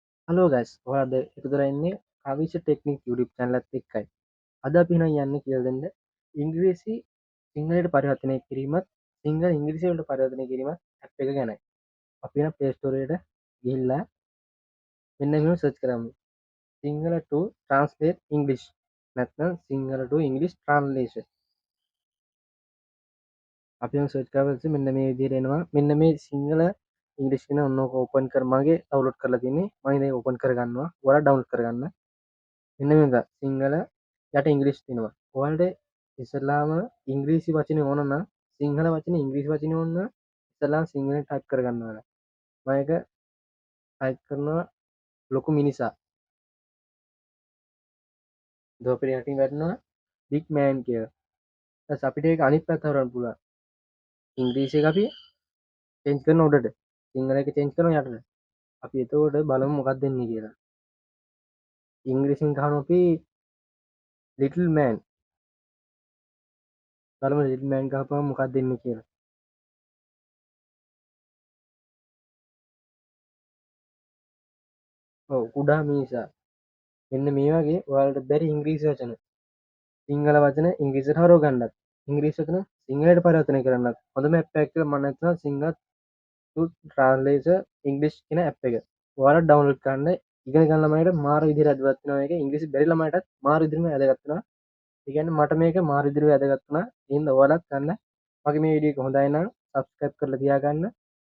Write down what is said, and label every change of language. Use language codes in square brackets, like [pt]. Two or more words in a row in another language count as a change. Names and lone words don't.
[si] හලෝ ගයිස්, ඔයාලද එකතු වෙලා ඉන්නේ කවිෂ ටෙක්නික් YouTube channel එකත් එක්කයි. අද අපි නම් යන්නේ කියලා දෙන්න ඉංග්‍රීසි සිංහලට පරිවර්තනය කිරීමත් සිංහල ඉංග්‍රීසි වලට පරිවර්තනය කිරීමත් ඇප් එක ගැනයි. අපි නම් Play Store එකට ගිහිල්ලා මෙන්න මෙහෙම සර්ච් කරමු. [en] සිංහල to translate English [si] නැත්නම් සිංහල [en] to English translation. [si] අපි නම් සර්ච් කරලා ඉතින් මෙන්න මේ විදිහට එනවා. මෙන්න මේ සිංහල ඉංග්‍රීසි කියන ඔන්න ඕක ඕපන් කර මගේ ඩවුන්ලෝඩ් කරලා තියෙන්නේ. මම ඉතින් ඕපන් කරගන්නවා. ඔයාලා ඩවුන්ලෝඩ් කරගන්න. මෙන්න මේක සිංහල යට ඉංග්‍රීසි තියෙනවා. ඔයාලට ඉස්සෙල්ලාම ඉංග්‍රීසි වචනේ ඕන නම් සිංහල වචනේ ඉංග්‍රීසි වචනේ ඕන නම් ඉස්සෙල්ලාම සිංහලෙන් ටයිප් කරගන්න ඕන. මම ඒක ටයිප් කරනවා ලොකු මිනිසා. දොපිරි යටින් වැටෙනවා [en] big man [si] කියලා. ඊට අපිට ඒක අනිත් පැත්ත හරවන්න පුළුවන්. ඉංග්‍රීසි එක අපි චේන්ජ් කරන උඩට සිංහල එක චේන්ජ් කරන යටට. අපි එතකොට බලමු මොකක්ද දෙන්නේ කියලා. ඉංග්‍රීසියෙන් ගහනවා අපි [en] little man. [si] බලමු [en] little man [si] ගහපුවම මොකක්ද දෙන්නේ කියලා. ඔව් කුඩා මිනිසා. මෙන්න මේ වගේ ඔයාලට බැරි ඉංග්‍රීසි වචන සිංහල වචන ඉංග්‍රීසියට හරව ගන්නත් ඉංග්‍රීසි වචන සිංහලට පරිවර්තනය කරන්නත් හොඳම ඇප් එකක් කියලා මම හිතනවා සිංහල to translate English කියන ඇප් එක. ඔයාලා ඩවුන්ලෝඩ් කරන්න ඉගෙන ගන්න ළමයිට මාර විදිහට වැදගත් වෙනවා මේක. ඉංග්‍රීසි බැරි ළමයිටත් මාර විදිහටම වැදගත් වෙනවා. ඒ කියන්නේ මට මේක මාර විදිහට වැදගත් වුණා. එහෙනම් ඔයාලත් ගන්න. මගේ මේ වීඩියෝ එක හොඳයි නම් subscribe කරලා තියාගන්න.